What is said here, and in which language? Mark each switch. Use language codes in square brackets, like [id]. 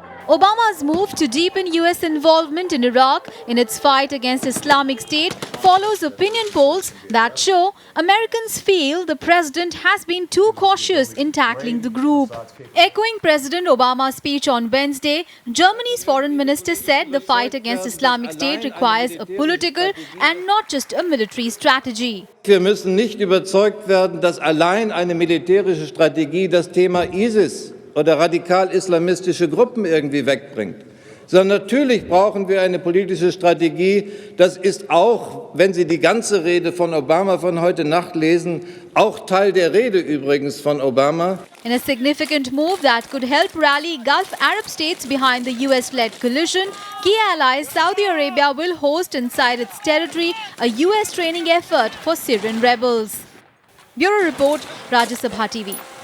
[en] Obama's move to deepen US involvement in Iraq in its fight against Islamic State follows opinion polls that show Americans feel the president has been too cautious in tackling the group. Echoing President Obama's speech on Wednesday, Germany's foreign minister said the fight against Islamic State requires a political and not just a military strategy. [de] Wir müssen nicht überzeugt werden, dass allein eine militärische Strategie das Thema ISIS oder radikal-islamistische Gruppen irgendwie wegbringt. Sondern natürlich brauchen wir eine politische Strategie. Das ist auch, wenn Sie die ganze Rede von Obama von heute Nacht lesen, auch Teil der Rede übrigens von Obama. [en] In a significant move that could help rally Gulf Arab states behind the US-led coalition, key allies Saudi Arabia will host inside its territory a US training effort for Syrian rebels. Bureau Report, Rajya Sabha TV.